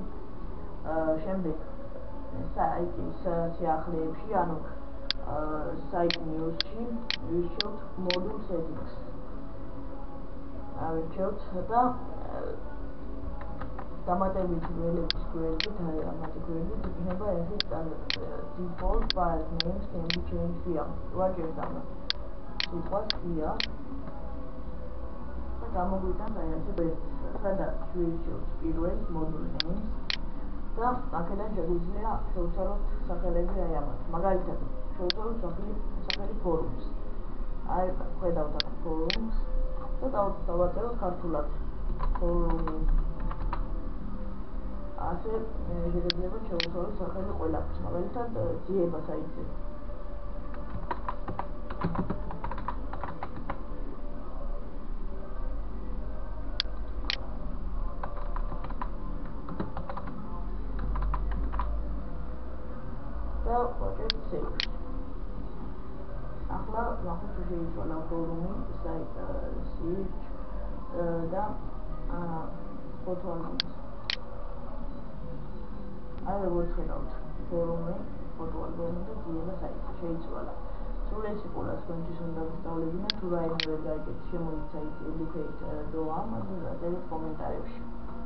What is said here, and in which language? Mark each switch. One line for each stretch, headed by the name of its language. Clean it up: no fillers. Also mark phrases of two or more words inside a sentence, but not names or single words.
Georgian: შემდეგ საიტის სიახლეებში, ანუ
English: site news-
Georgian: ში ვირჩევთ
English: module settings.
Georgian: ავირჩევთ და დამატებით ველების გვერდით, ამათი გვერდით იქნება ეს
English: default file names can be changed here.
Georgian: ვაჭერთ ამ სიტყვას here და გამოგვიტანს აი ასე გვერდს, სადაც ვირჩევთ პირველ
English: module names
Georgian: და აქედან შეგვიძლია შევცვალოთ სახელები აი ამათ. მაგალითად, შევცვალოთ სახელი forums. აი ხედავთ აქ forums და დავაწეროთ ქართულად forum. ასე შეიძლება შევცვალოთ სახელი ყველაფერს, მაგალითად ძიება საიტზე. და ვაჭერთ save. ახლა ნახოთ თუ შეიცვალა ფორუმი,
English: site search და photo albums.
Georgian: აი როგორც ხედავთ, ფორუმი,
English: photo album
Georgian: და ძიება საიტზე შეიცვალა. სულ ეს იყო რაც თქვენთვის უნდა გისწავლებინათ. თუ რაიმე ვერ გაიგეთ, შემოიცით educate.com და დაწერეთ კომენტარებში.